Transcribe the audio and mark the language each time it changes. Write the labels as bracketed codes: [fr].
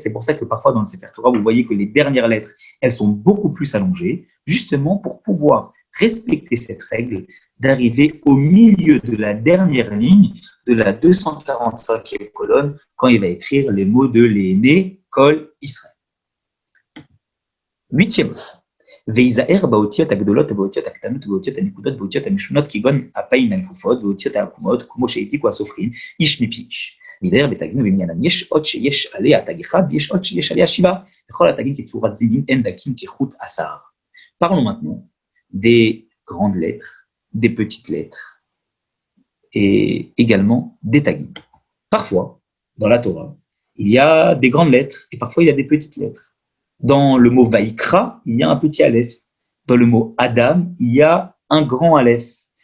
[fr] C'est pour ça que parfois dans le Sefer Torah, vous voyez que les dernières lettres, elles sont beaucoup plus allongées, justement pour pouvoir respecter cette règle d'arriver au milieu de la dernière ligne de la 245e colonne quand il va écrire les mots de Léné Kol Israël. 8e. [he] ויזהר באותיות הגדולות ובאותיות הקטנות ובאותיות הנקודות ובאותיות המשונות כגון הפעין הנפופות ואותיות העקומות כמו שהעתיקו הסופרים איש מפי איש. ויזהר בתגים ובמניינם יש אות שיש עליה תג אחד ויש אות שיש עליה 7 וכל התגים כצורת זידים אין דקים כחוט עשר. [fr] Parlons maintenant des grandes lettres, des petites lettres et également des tagim. Parfois, dans la Torah, il y a des grandes lettres et parfois il y a des petites lettres. Dans le mot Vaikra, il y a un petit aleph. Dans le mot Adam, il y a un grand aleph.